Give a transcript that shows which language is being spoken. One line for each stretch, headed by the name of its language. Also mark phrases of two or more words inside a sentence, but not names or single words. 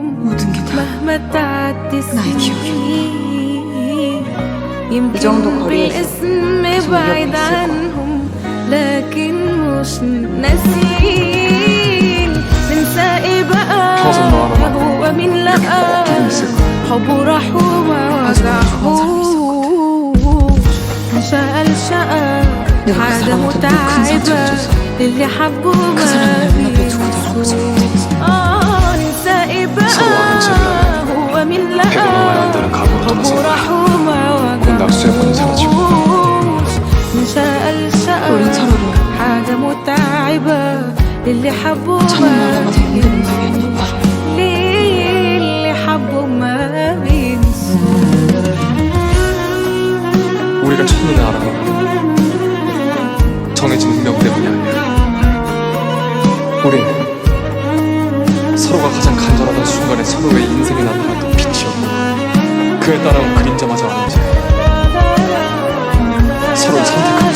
Korean: 모든 게 다
Arabic: مهما تعدي
Korean: 나의
Arabic: سنين
Korean: 이
Arabic: يمكن
Korean: 정도 거리에서
Arabic: بالاسم
Korean: 계속
Arabic: بعيد
Korean: 이어갈 수 있을
Arabic: عنهم لكن مش ناسيين ننسى ايه بقى
Korean: 평생 너 하나만
Arabic: هو مين
Korean: 이렇게
Arabic: لقى
Korean: 어떻게 있을 거야?
Arabic: حبه راح وما وجعهوش من شقى لشقى
Korean: 내가 그
Arabic: حاجة
Korean: 사람한테 큰
Arabic: متعبة
Korean: 상처를
Arabic: اللي حبه
Korean: 그
Arabic: ما
Korean: 사람을 눈앞에 두고
Arabic: بينسوش
Korean: 돌아가고
Arabic: ننسى ايه
Korean: 서로 아는
Arabic: بقى
Korean: 척이라면
Arabic: هو مين
Korean: 패배 넘어야
Arabic: لقى
Korean: 한다는 각오로
Arabic: حبه
Korean: 돌아서
Arabic: راح وما
Korean: 곧 낙수의 본이 사라지고
Arabic: وجعهوش من شقى لشقى
Korean: 우린 서로를
Arabic: حاجة متعبة اللي حبه
Korean: 참
Arabic: ما
Korean: 나라가 힘든 방향으로 바로
Arabic: ليه اللي حبه ما بينسوش
Korean: 우리가 첫눈에 알아본 정해진 운명 때문이 아니야. 우린 서로가 가장 간절하던 순간에 서로의 인생에 나타났던 빛이었고 그에 따라온 그림자마저 아는지 서로를 선택